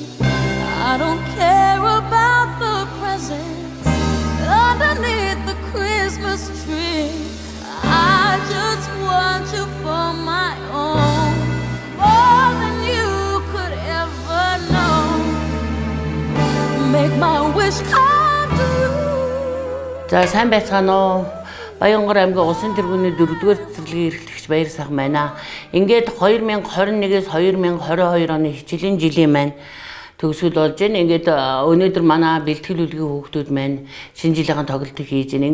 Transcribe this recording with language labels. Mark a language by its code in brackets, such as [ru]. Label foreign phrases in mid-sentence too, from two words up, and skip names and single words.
[en] I don't care about the presents underneath the Christmas tree. I just want you for my own, more than you could ever know. Make my wish come true. [mn] За сайн байцгаана уу. Баянгор аймгийн Улсын тэргүүний 4-р цэцэрлэгийн эрхлэгч Баяр сайхан байна. Ингээд 2021-с 2022 оны хичээлийн жилийн маань төгсгөл болж байна. Ингээд өнөөдөр манай бэлтгэл үлгийн хүүхдүүд маань шинэ жилийн тоглолтыг хийж байна.